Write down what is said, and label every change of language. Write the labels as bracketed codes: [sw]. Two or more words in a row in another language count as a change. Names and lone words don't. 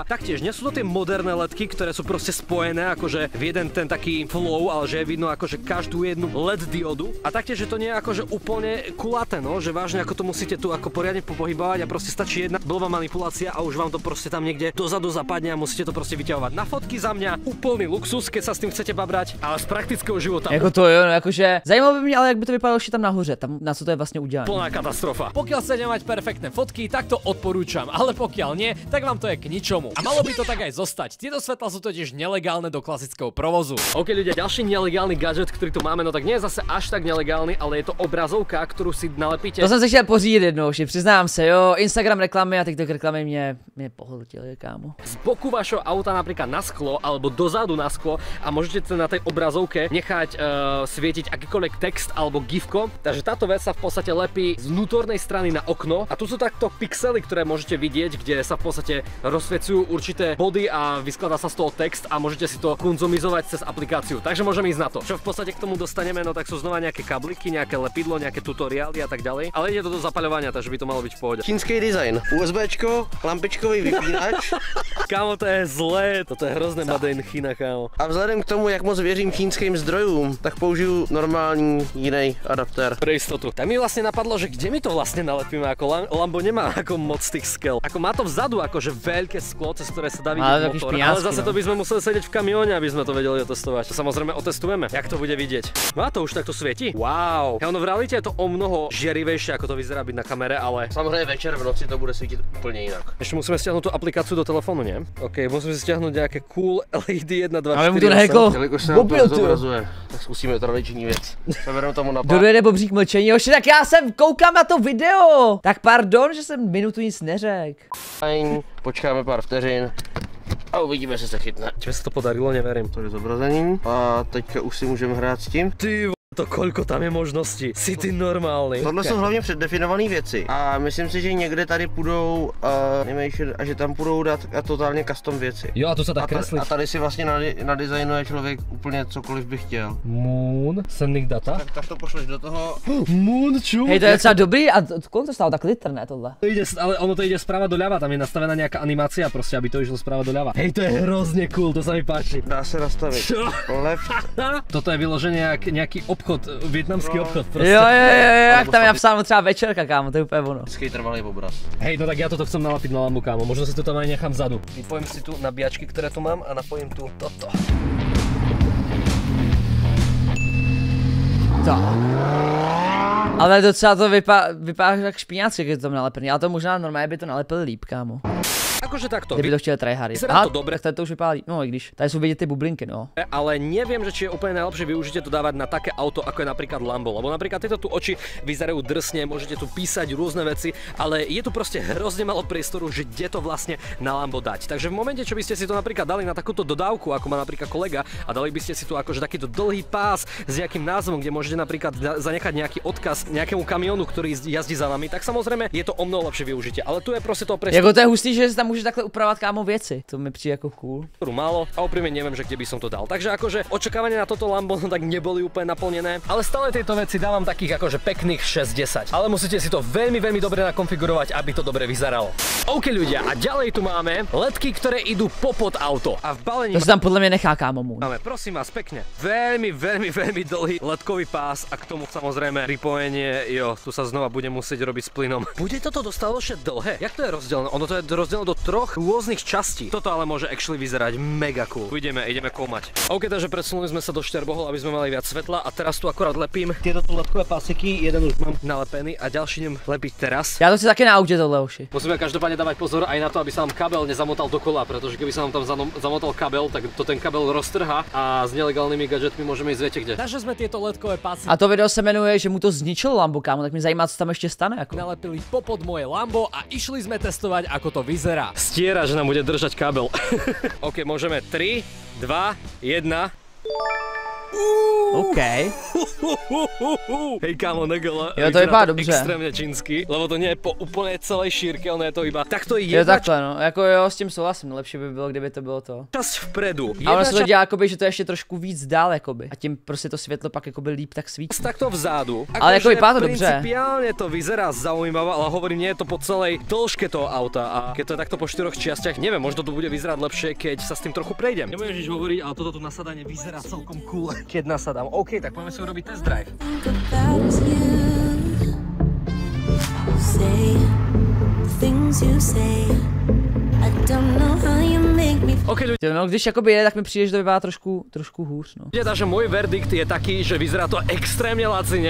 [sk] Taktiež nie sú to tie moderné ledky, ktoré sú proste spojené akože v jeden ten taký flow, ale že je vidno akože každú jednu LED diodu. A taktiež, že to nie je akože úplne kulaté, no, že vážne ako to musíte tu ako poriadne popohybovať a proste stačí jedna blbá manipulácia a už vám to proste tam niekde dozadu zapadne a musíte to proste vyťahovať. Na fotky za mňa úplný luxus, keď sa s tým chcete babrať, ale z praktického života. [cs] Jako to jo, no jakože zajímalo by mě, ale jak by to vypadalo ještě tam nahoře, tam na co to je vlastně udělané. [sk] Plná katastrofa. Pokiaľ chcete mať perfektné fotky, tak to odporúčam, ale pokiaľ nie, tak vám to je k ničomu. A malo by to tak aj zostať. Tieto svetlá sú totiž nelegálne do klasického provozu. OK ľudia, ďalší nelegálny gadget, ktorý tu máme, no tak nie je zase až tak nelegálny, ale je to obrazovka, ktorú si nalepíte. [cs] To jsem se chtěl pořídit jednou, přiznám se, jo, Instagram reklamy a TikTok reklamy mě pohltily, kámo. [sk] Z boku vašho auta napríklad na sklo alebo dozadu na sklo a môžete na tej obrazovke nechať svietiť akýkoľvek text alebo gifko. Takže táto vec sa v podstate lepí z vnútornej strany na okno a tu sú takto pixely, ktoré môžete vidieť, kde sa v podstate rozsviecujú určité body a vyskladá sa z toho text a môžete si to konzumizovať cez aplikáciu. Takže môžeme ísť na to. Čo v podstate k tomu dostaneme, no tak sú znova nejaké kabliky, nejaké lepidlo, nejaké tutoriály a tak ďalej. Ale ide to do zapaľovania, takže by to malo byť v pohode. [cs] Čínský design. [sk] USBčko, lampičkový vypínač. Kámo, to je zlé, toto je hrozné [en] Made in China, [sk] kámo. [cs] A vzhledem k tomu, jak moc věřím čínským zdrojům, tak použiju normální jiný adaptér. [sk] Pre istotu. Tak mi vlastne napadlo, že kde mi to vlastne nalepíme, ako Lambo nemá ako moc tých skel. Ako má to vzadu akože veľké sklo, cez ktoré sa dá vidieť motor, ale zase to by sme museli sedieť v kamióne, aby sme to vedeli otestovať. To samozrejme otestujeme, jak to bude vidieť. No a to už takto svieti. Wow. Ja ono v realite je to o mnoho žiarivejšie, ako to vyzerá byť na kamere, ale [cs] Samozřejmě večer v noci to bude svítit úplně jinak. [sk] ešte musíme stiahnuť tú aplikáciu do telefónu, nie? OK, musíme si stiahnuť nejaké cool LED 1, 2, 4. Ale mu to neheklo. [cs] Jelikož se nám to zobrazuje, tak zkusíme tradiční věc. Sebereme tomu na Kdo dojede bobřík mlčení, oši, tak já jsem koukám na to video. Tak pardon, že jsem minutu nic neřekl. Fajn, počkáme pár vteřin a uvidíme, jestli se chytne. [sk] Či sa to podarilo, neverím. [cs] To je zobrazení a teďka už si můžeme hrát s tím. [sk] Ty to koľko tam je možností. Si ty normálny. [cs] Tohle jsou hlavně předdefinované věci a myslím si, že někde tady půjdou animation a že tam půjdou dát totálně custom věci. [sk] Jo, a tu sa dá kresliť. [cs] A tady si vlastně nadizajnuje člověk úplně cokoliv by chtěl. [en] Moon, sending data. [cs] Tak to pošleš do toho. [sk] Moon, čo? [cs] Hej, to je docela dobrý a kolik to stálo tak litr, ne tohle? [sk] To ide, ale ono to ide správa doľava, tam je nastavená nejaká animácia proste, aby to išlo správa doľava. Hej, to je hrozne cool, to sa mi páči. [cs] Dá se nastavit. [sk] Čo? Left. Toto je vyložené nejaký obchod, vietnamský obchod proste. [cs] Jo, jak tam je napsáno třeba večerka, kámo, to je úplně ono. Vždycky trvalý obraz. [sk] Hej, no tak ja toto chcem nalapiť na Lambu, kámo, možno si to tam aj nechám vzadu. Vypojím si tu nabíjačky, ktoré tu mám a napojím tu toto. Tak. [cs] Ale docela to vypadá jak špíňáci, když je to tam nalepený, ale to možná normálně by to nalepili líp, kámo. [sk] Akože takto. [cs] Kdyby to chtěli tryhardy. [sk] Vyzerá to dobre. [cs] Tak to už vypadá, no i když. Tady jsou vidět ty bublinky, no. [sk] Ale neviem, že či je úplne najlepšie využitie to dávať na také auto, ako je napríklad Lambo. Lebo napríklad tieto tu oči vyzerajú drsne, môžete tu písať rôzne veci, ale je tu proste hrozne malo priestoru, že kde to vlastne na Lambo dať. Takže v momente, čo by ste si to napríklad dali na takúto dodávku, ako má napríklad kolega, a dali by ste si tu akože takýto dlhý pás s nejakým názvom, kde môžete napríklad zanechať nejaký odkaz nejakému kamionu, ktorý jazdí za vami, tak samozrejme je to o mnoho lepšie využitie. Ale tu je proste to priestoru. [cs] Jako to je hustý, že si tam můžeš takhle upravovat, kámo, věci. To mi přijde jako cool. [sk] Málo a úprimne neviem, že kde by som to dal. Takže akože očakávania na toto Lambo no tak neboli úplne naplnené, ale stále tieto veci dávam takých akože pekných 6-10. Ale musíte si to veľmi dobre nakonfigurovať, aby to dobre vyzeralo. OK ľudia, a ďalej tu máme ledky, ktoré idú popod auto. A v balení [cs] To se tam podle mě nechá, kámo, můj. [sk] máme, prosím vás, pekne, veľmi dlhý ledkový pás a k tomu samozrejme pripojenie, jo, tu sa znova budem musieť robiť s plynom. Bude toto dostatočne dlhé? [cs] Jak to je rozdelené? [sk] Ono to je rozdelené do troch rôznych častí. Toto ale môže actually vyzerať mega cool. Ideme koumať. OK, takže presunuli sme sa do šterbohol, aby sme mali viac svetla a teraz tu akorát lepím tieto tu ledkové pásiky, jeden už mám nalepený a ďalší idem lepiť teraz. [cs] Já to chci taky na autě tohle uši. [sk] Musíme každopádne dávať pozor aj na to, aby sa nám kabel nezamotal dokola, pretože keby sa nám tam zamotal kabel, tak to ten kabel roztrhá a s nelegálnymi gadgetmi môžeme ísť viete kde. Takže sme tieto ledkové pásy [cs] A to video se jmenuje, že mu to zničilo Lambo, kámo, tak mě zajímá, co tam ještě stane, jako. [sk] nalepili popod moje Lambo a išli sme testovať, ako to vyzerá. Stiera, že nám bude držať kabel. OK, môžeme 3, 2, 1. OK. Hej kámo, Negel, [cs] Jo, to vypadá dobře. [sk] extrémně čínsky, lebo to nie je po úplně celé šírke, ono je to iba takto je [cs] Jo, [sk] jedna [cs] takhle, no. Jako jo, s tím souhlasím. Lepší by bylo, kdyby to bylo to. [sk] časť vpredu. [cs] A ono se to [sk] Jedna [cs] dělá jakoby, že to je ještě trošku víc dál, jakoby. A tím prostě to světlo pak jakoby líp tak svítí. [sk] časť takto vzadu. [cs] Ale jako vypadá to dobře. [sk] Principiálne to vyzerá zaujímavé, ale hovorím, nie je to po celej dĺžke toho auta a keď to je takto po 4 čiastiach, neviem, možno to bude vyzerať lepšie, keď sa s tým trochu prejdem. Nebudem nič hovoriť, ale toto tu nasadanie vyzerá celkom cool. Keď nasadám, OK, tak poďme si urobiť [en] test drive. [sk] OK, ľudia, [cs] Jo, no, když jakoby jede, tak mi přijde, že to vypadá trošku hůř, no. [sk] takže môj verdikt je taký, že vyzerá to extrémne lacine.